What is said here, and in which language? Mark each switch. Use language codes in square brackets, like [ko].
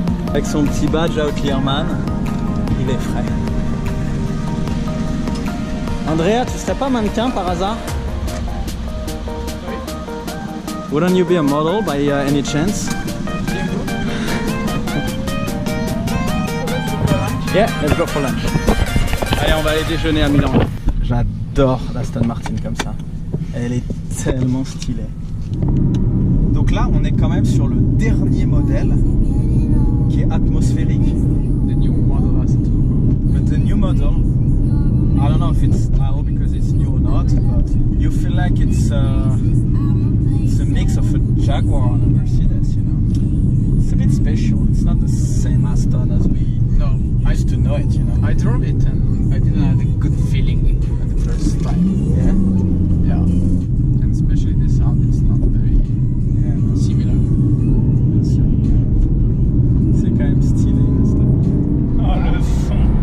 [fr] Avec son petit badge Outlearman, il est frais. Andrea, tu serais pas mannequin par hasard? [en] Wouldn't you be a model by any chance? Yeah, let's go for lunch. [fr] Allez, on va aller déjeuner à Milan. J'adore l'Aston Martin comme ça. Elle est tellement stylée. Donc là, on est quand même sur le dernier modèle qui est atmosphérique. [en] The new model has it. But the new model, I don't know if it's now because it's new or not, but you feel like it's a mix of a Jaguar and a Mercedes, you know? It's a bit special. It's not the same Aston as we used to know it, you know? I drove it and I didn't have a good feeling at the first time. Yeah? Yeah. And especially the sound, it's not very similar. [fr] Bien sûr. C'est quand même stylé, l'Aston. Oh, le son!